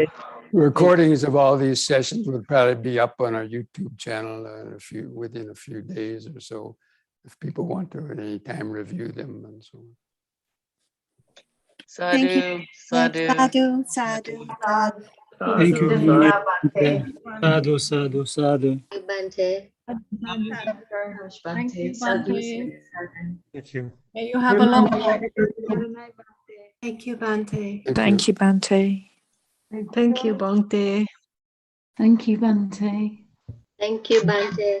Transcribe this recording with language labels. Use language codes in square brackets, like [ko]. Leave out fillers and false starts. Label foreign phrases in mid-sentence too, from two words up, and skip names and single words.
[en] recordings of all these sessions would probably be up on our YouTube channel within a few days or so, if people want to at any time review them and so on. Thank you. Sadhu, [pi] Sadhu, sadhu, sadhu. [en] thank you. [pi] Sadhu, sadhu, sadhu. [en] Bhante. Thank you, Sadhu. Bhante. Thank you. May you have a long life. Thank you, Bhante. Thank you. Bhante. Thank you, Bhante. Thank you, Bhante. Thank you, Bhante.